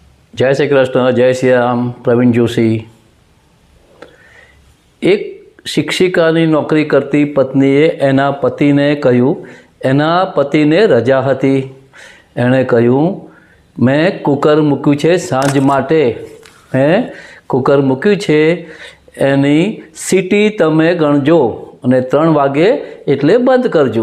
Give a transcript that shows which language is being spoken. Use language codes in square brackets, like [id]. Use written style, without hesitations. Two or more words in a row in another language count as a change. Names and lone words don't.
[hi] जय श्री कृष्ण, जय श्री राम। प्रवीण जोशी। [gu] एक શિક્ષિકાની નોકરી કરતી પત્નીએ એના પતિને કહ્યું, એના પતિને રજા હતી, એણે કહ્યું મેં કુકર મૂક્યું છે સાંજ માટે, મેં કુકર મૂક્યું છે, એની સીટી તમે ગણજો અને 3 વાગે એટલે બંધ કરજો।